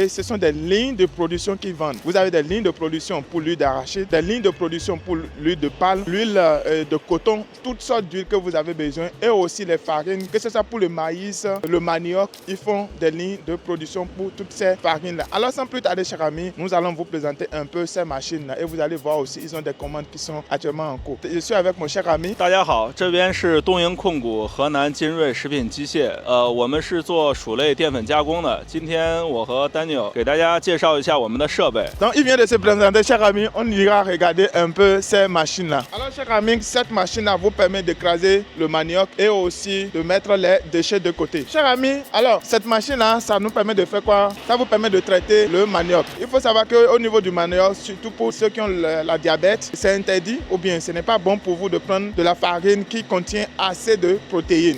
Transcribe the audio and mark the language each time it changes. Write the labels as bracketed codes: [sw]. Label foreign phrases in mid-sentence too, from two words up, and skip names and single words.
[fr] Ce sont des lignes de production qu'ils vendent. Vous avez des lignes de production pour l'huile d'arachide, des lignes de production pour l'huile de palme, l'huile de coton, toutes sortes d'huiles que vous avez besoin et aussi les farines, que ce soit pour le maïs, le manioc, ils font des lignes de production pour toutes ces farines-là. Alors, sans plus tarder, chers amis, nous allons vous présenter un peu ces machines-là et vous allez voir aussi, ils ont des commandes qui sont actuellement en cours. Je suis avec mon cher ami. [zh] 大家好，这边是东营控股河南金瑞食品机械，我们是做薯类淀粉加工的。今天我和 Daniel 给大家介绍一下我们的设备。 [fr] Donc, il vient de se présenter, cher ami. On ira regarder un peu ces machines-là. Alors, cher ami, cette machine-là vous permet d'écraser le manioc et aussi de mettre les déchets de côté. Cher ami, alors, cette machine-là, ça nous permet de faire quoi? Ça vous permet de traiter le manioc. Il faut savoir qu'au niveau du manioc, surtout pour ceux qui ont la diabète, c'est interdit ou bien ce n'est pas bon pour vous de prendre de la farine qui contient assez de protéines.